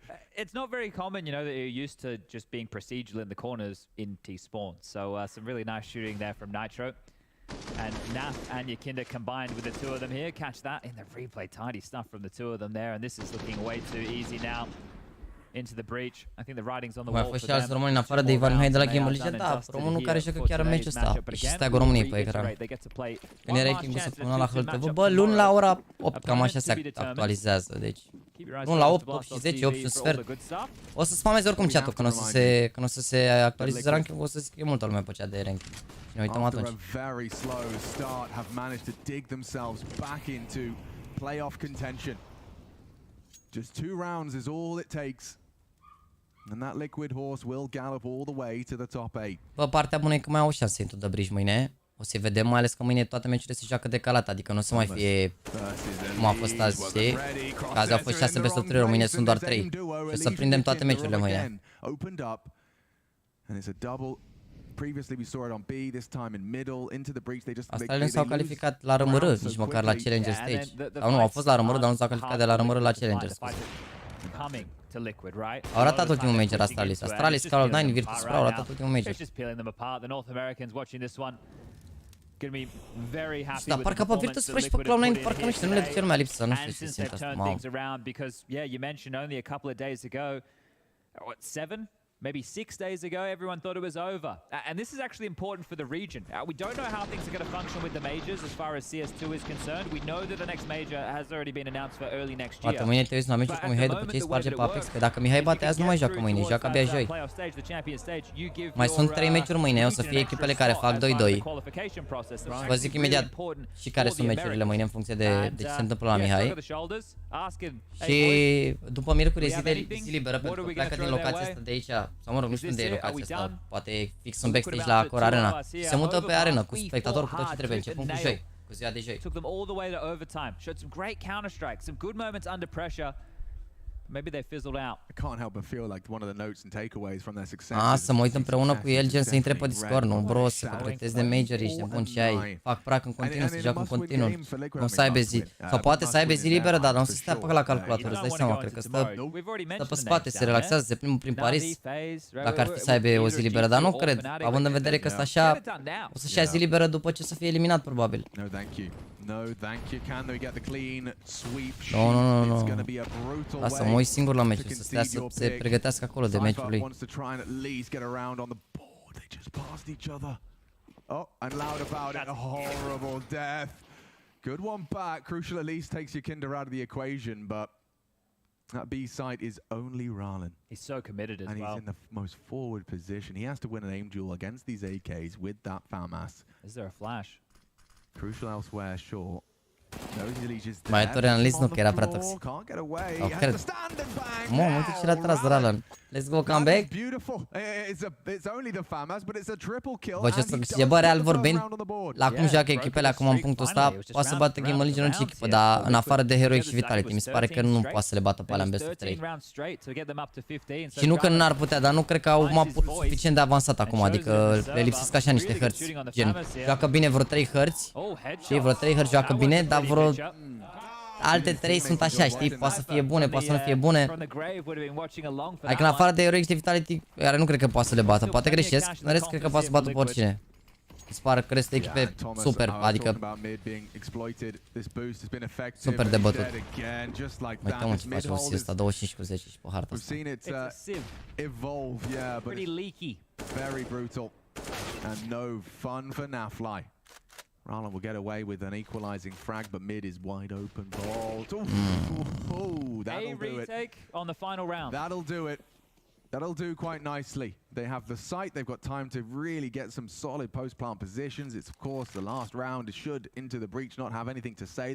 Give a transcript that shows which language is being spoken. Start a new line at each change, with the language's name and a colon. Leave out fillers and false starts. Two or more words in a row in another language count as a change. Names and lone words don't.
English: It's not very common, you know, that you're used to just being procedural in the corners in T-spawn. So some really nice shooting there from Nitro. And Naf and Yakinda combined with the two of them here. Catch that in the replay. Tidy stuff from the two of them there. And this is looking way too easy now. Into the breach. I think the writing's on the wall for them.
Romanian: Romani în afară de Ivan Mihai de la GAMERLEGION, da, românul care joacă chiar în meciul ăsta. Și steagul României pe ecran. Când e ranking-ul săptămâna la HLTV, bă, luni la ora 8, cam așa se actualizează, deci luni la 8, 8 și 10, 8 și un sfert. O să spameze oricum chat-ul, când o să se actualizeze ranking-ul, o să scrie multă lume pe chat de ranking. Și ne uităm atunci.
English: Very slow start, have managed to dig themselves back into playoff contention. Just 2 rounds is all it takes. And that liquid horse will gallop all the way to the top 8.
Romanian: Bă, partea bună e că mai au șanse Into the Breach mâine. O să vedem, mai ales că mâine toate meciurile se joacă decalat, adică nu o să mai fie cum a fost azi, știi? Că azi au fost 6 best of 3, mâine sunt doar 3. Și o să prindem toate meciurile mâine.
English: Previously we saw it on B, this time in middle, into the breach. They just
Romanian: Asta nu s-au calificat la RMR, nici măcar la Challenger Stage. Sau nu, au fost la RMR, dar nu s-au calificat de la RMR la Challenger Stage. Au ratat ultimul major Astralis. Astralis, Cloud9, Virtus Pro au ratat ultimul major. Dar parcă pe Virtus Pro și pe Cloud9 parcă nu știu, nu le duce lumea lipsă, nu știu ce se simt asta. Mamă.
English: Maybe 6 days ago, everyone thought it was over. And this is actually important for the region. We don't know how things are going to function with the majors as far as CS2 is concerned. We know that the next major has already been announced for early next year.
Romanian: Poate mâine te uiți la meciul cu Mihai după ce îi sparge pe APEKS, că dacă Mihai bate azi nu mai joacă mâine, joacă abia joi. Mai sunt 3 meciuri mâine, o să fie echipele care fac 2-2. Vă zic imediat și care sunt meciurile mâine în funcție de ce se întâmplă la Mihai. Și după miercuri e zi liberă pentru că pleacă din locația asta de aici. Sau mă rog, nu știu unde e locația asta, poate fix în backstage la Core Arena. Se mută pe arena cu spectator, cu tot ce trebuie, începând cu joi, cu ziua de joi.
English: Maybe they fizzled out. I can't help but feel like one of the notes and takeaways from their success.
Romanian: Să mă uit împreună cu el, gen să intre pe Discord, nu bro, să completezi de major, ești nebun și ai. Fac prac în continuu, să joacă în continuu. Nu să aibă zi. Sau poate să aibă zi liberă, dar nu să stea pe la calculator, îți dai seama, cred că stă pe spate, se relaxează, se plimbă prin Paris. Dacă ar fi să aibă o zi liberă, dar nu cred, având în vedere că ăsta așa o să-și ia zi liberă după ce să fie eliminat, probabil.
English: No, thank you. Can they get the clean sweep?
Romanian: Nu. Lasă, mă uit singur la meciul, să stea să se pregătească acolo de meciul lui.
English: Oh, and loud about it, a horrible death. Good one back. Crucial at least takes Yakinda out of the equation, but that B site is only Ralen. He's so committed as well. And he's in the most forward position. He has to win an aim duel against these AKs with that FAMAS. Is there a flash? Crucial elsewhere, sure.
Romanian: Mai e Torian nu că era prea toxic. Oh, cred. Mamă, uite ce l-a tras Ralan.
English: Let's go, comeback.
Romanian: Bă, ce o să câștige, bă, real vorbind, la cum joacă echipele acum în punctul ăsta, poate să bată GAMERLEGION orice echipă, dar în afară de Heroic și Vitality, mi se pare că nu poate să le bată pe alea în
English: best of 3.
Romanian: Și nu că n-ar putea, dar nu cred că au mapul suficient de avansat acum, adică le lipsesc așa niște hărți, gen, joacă bine vreo 3 hărți, știi, vreo 3 hărți joacă bine, dar vreo alte 3 sunt așa, știi, poate să fie bune, poate să nu fie bune. Adică în afară de Heroic și de Vitality, care nu cred că poate să le bată, poate greșesc, în rest cred că poate să bată pe oricine. Mi se pare că restul echipe super, adică super de bătut. Uite mă ce face OC ăsta, 25 cu 10 și pe harta asta.
English: Rallen will get away with an equalizing frag, but mid is wide open. That'll do it. On the final round. That'll do it. That'll do quite nicely. They have the site. They've got time to really get some solid post-plant positions. It's, of course, the last round. It should, into the breach, not have anything to say.